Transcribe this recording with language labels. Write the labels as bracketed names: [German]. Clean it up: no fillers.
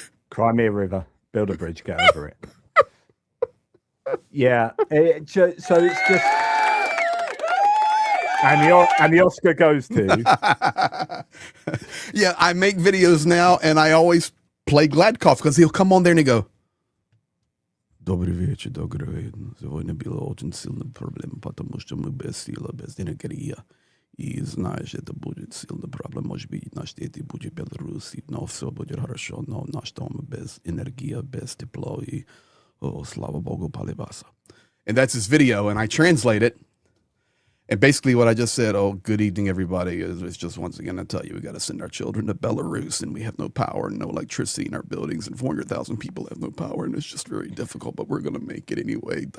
[English] Crimea River, build a bridge, get over it. Yeah, so it's just, and the Oscar goes to. Yeah, I make videos now, and I always play Gladkov because he'll come on there and he go, [Russian] Добрый вечер, дорогие. Сегодня было очень сильная проблема, потому что мы без силы, без энергии. И знаешь, это будет сильная проблема. Может быть, наш дети будет Беларуси, но все будет хорошо. Но наш дом без энергии, без тепла. И, слава Богу, палибаса. [English] And that's his video, and I translate it. And basically what I just said, good evening, everybody, is just once again, I tell you, we got to send our children to Belarus, and we have no power and no electricity in our buildings, and 400,000 people have no power, and it's just very difficult, but we're going to make it anyway.